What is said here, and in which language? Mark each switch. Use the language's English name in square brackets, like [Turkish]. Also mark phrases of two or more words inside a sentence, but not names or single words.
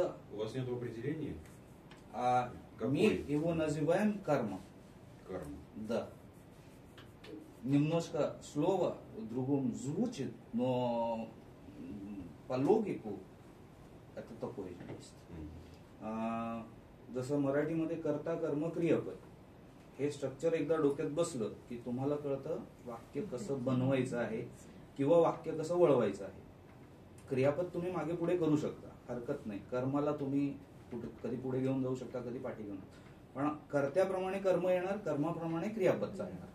[Russian] у вас нет определения? мы его называем карма. Карма. Да. Немножко слово другому звучит, но по логику это такое же есть. [Marathi] जसं मराठीमध्ये कर्ता कर्म क्रियापद हे स्ट्रक्चर एकदा डोक्यात बसलं की तुम्हाला कळतं वाक्य कसं बनवायचं आहे किंवा वाक्य कसं वळवायचं आहे. क्रियापद तुम्ही मागे पुढे करू शकता, हरकत नाही. कर्माला तुम्ही कधी पुढे घेऊन जाऊ शकता, कधी पाठी घेऊन, पण कर्त्याप्रमाणे कर्म येणार, कर्माप्रमाणे क्रियापद चालणार.